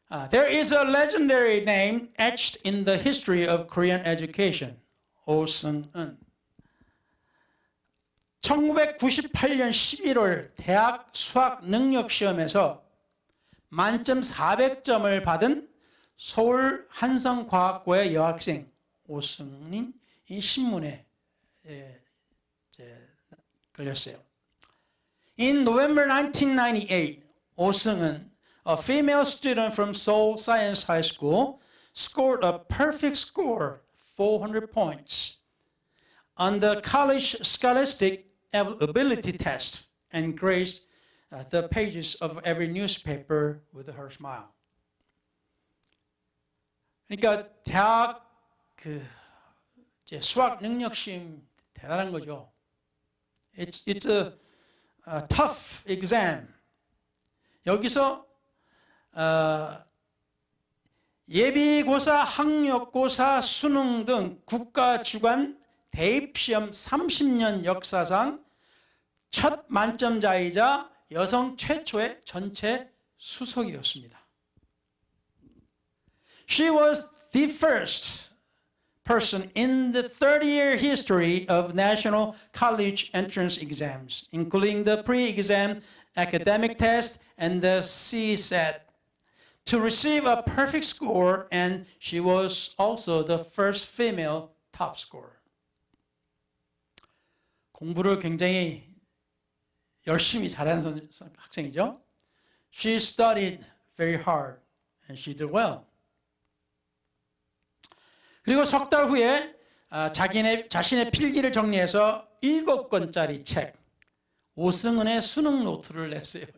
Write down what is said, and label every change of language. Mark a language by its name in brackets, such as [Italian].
[English] There is a legendary name etched in the history of Korean education. [Korean] 오승은 1998년 11월 대학 수학 능력 시험에서 만점 400점을 받은 서울 한성과학고의 여학생 오승은 이 신문에 걸렸어요. [English] In November 1998, 오승은, a female student from Seoul Science High School, scored a perfect score, 400 points, on the college scholastic ability test and graced the pages of every newspaper with her smile. [Korean] 그러니까 대학 수학 능력 시험 대단한 거죠. [English] It's a tough exam. [Korean] 여기서 예비고사, 학력고사, 수능 등 국가 주관 대입시험 30년 역사상 첫 만점자이자 여성 최초의 전체 수석이었습니다. [English] She was the first person in the 30-year history of national college entrance exams, including the pre-exam academic test and the CSAT, to receive a perfect score, and she was also the first female top scorer. [Korean] 공부를 굉장히 열심히 잘하는 학생이죠. [English] She studied very hard and she did well. [Korean] 그리고 석 달 후에 자신의 필기를 정리해서 7권짜리 책, 오승은의 수능 노트를 냈어요.